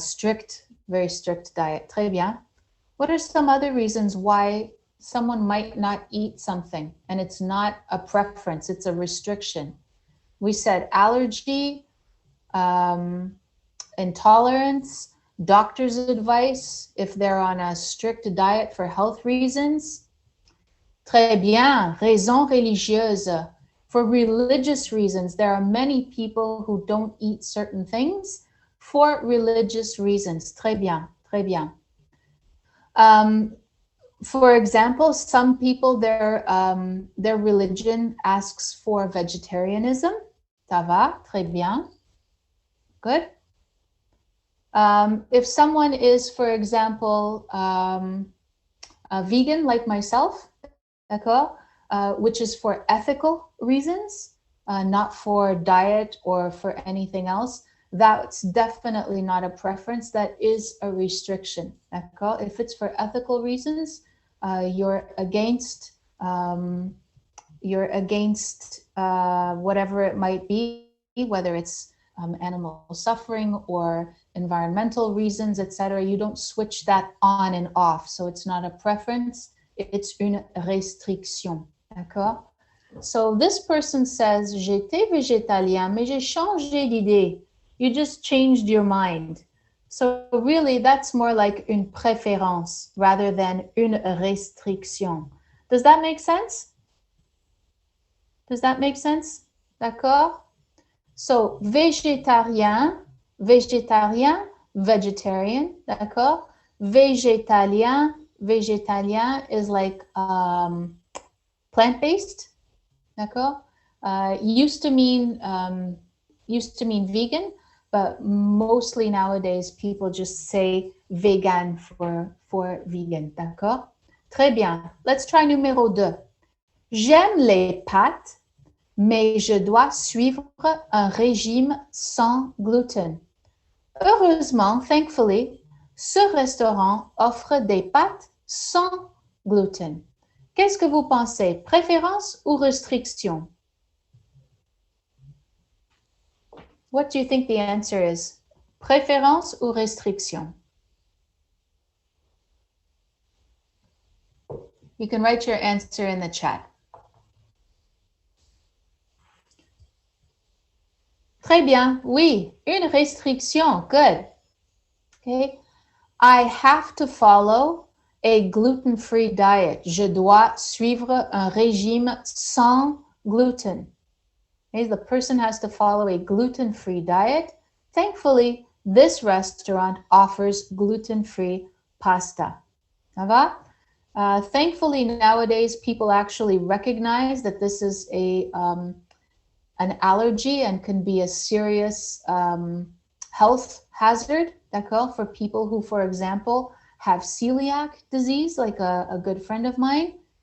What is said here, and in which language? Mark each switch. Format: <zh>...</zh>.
<en>Strict, very strict diet.</en> <fr>Très bien.</fr> <en>What are some other reasons why someone might not eat something and it's not a preference, it's a restriction? We said allergy, intolerance, doctor's advice, if they're on a strict diet for health reasons.</en> <fr>Très bien, raison religieuse.</fr> <en>For religious reasons, there are many people who don't eat certain things for religious reasons.</en> <fr>Très bien, très bien.</fr> <en>For example, some people, their religion asks for vegetarianism.</en> <fr>Ça va, très bien.</fr> <en>Good. If someone is, for example, a vegan like myself,</en> <fr>d'accord,</fr> <en>which is for ethical reasons, not for diet or for anything else, that's definitely not a preference. That is a restriction.</en> <fr>D'accord?</fr> <en>If it's for ethical reasons, you're against whatever it might be, whether it's animal suffering or environmental reasons, etc. You don't switch that on and off. So it's not a preference, it's</en> <fr>une restriction. D'accord?</fr> <en>So this person says,</en> <fr>j'étais végétalien, mais j'ai changé d'idée.</fr> <en>You just changed your mind. So really, that's more like</en> <fr>une préférence</fr> <en>rather than</en> <fr>une restriction.</fr> <en>Does that make sense? Does that make sense?</en> <fr>D'accord? So, végétarien, végétarien,</fr> <en>vegetarian,</en> <fr>d'accord? Végétalien, végétalien</fr> <en>is like plant-based,</en> <fr>d'accord?</fr> <en>Used to mean vegan, but mostly nowadays people just say vegan for vegan,</en> <fr>d'accord? Très bien.</fr> <en>Let's try numéro 2.</en> <fr>J'aime les pâtes, mais je dois suivre un régime sans gluten. Heureusement,</fr> <en>thankfully,</en> <fr>ce restaurant offre des pâtes sans gluten. Qu'est-ce que vous pensez? Préférence ou restriction?</fr> <en>What do you think the answer is?</en> <fr>Préférence ou restriction?</fr> <en>You can write your answer in the chat.</en> <fr>Très bien, oui, une restriction,</fr> <en>good. Okay, I have to follow a gluten-free diet.</en> <fr>Je dois suivre un régime sans gluten.</fr> <en>Okay, the person has to follow a gluten-free diet. Thankfully, this restaurant offers gluten-free pasta.</en> <fr>Ça va?</fr> <en>Thankfully, nowadays, people actually recognize that this is an allergy and can be a serious health hazard,</en> <fr>d'accord,</fr> <en>for people who, for example, have celiac disease, like a good friend of mine.</en>